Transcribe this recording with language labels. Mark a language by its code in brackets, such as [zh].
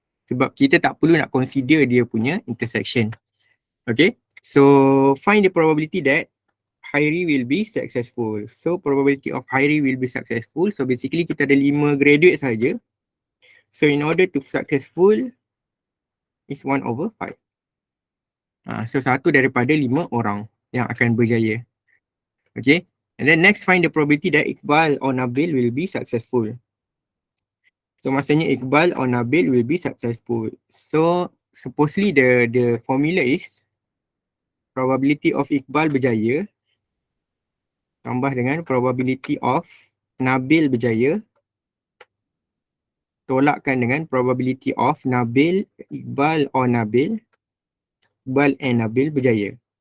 [ms] Sebab kita tak perlu nak consider dia punya intersection. [en] Okay, so find the probability that Hairi will be successful. So probability of Hairi will be successful. So basically [ms] kita ada 5 graduate saja. [en] So in order to successful is 1/5. [ms] So satu daripada 5 orang yang akan berjaya. [en] Okay, and then next find the probability that Iqbal or Nabil will be successful. So [ms] maksudnya [en] Iqbal or Nabil will be successful. So supposedly the formula is probability of Iqbal [ms] berjaya tambah dengan [en] probability of Nabil [ms] berjaya tolakkan dengan [en] probability of Nabil, Iqbal or Nabil, Iqbal and Nabil berjaya.